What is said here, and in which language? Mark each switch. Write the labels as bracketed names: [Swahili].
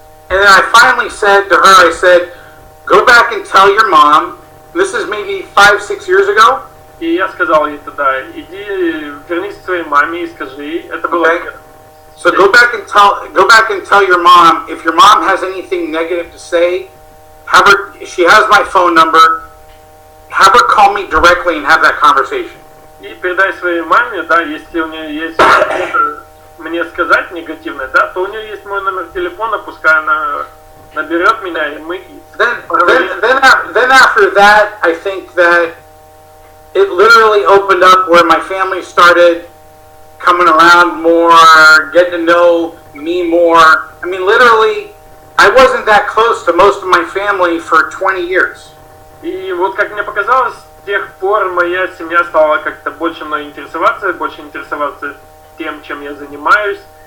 [English] And then I finally said to her, I said, go back and tell your mom. This is maybe 5-6 years ago. [Russian] И я сказал ей тогда, иди вернись к своей маме и скажи ей, это было. [English] Okay. So go back and tell your mom, if your mom has anything negative to say, she has my phone number, have her call me directly and have that conversation. [Russian] И передай своей маме, да, если у нее есть что-то мне сказать негативное, да, то у нее есть мой номер телефона, пускай она наберет меня, и мы... [English] Then after that, I think that it literally opened up where my family started coming around more, getting to know me more. I mean, literally, I wasn't that close to most of my family for 20 years. [Russian] И вот как мне показалось, с тех пор моя семья стала как-то больше мной интересоваться тем, чем я занимаюсь.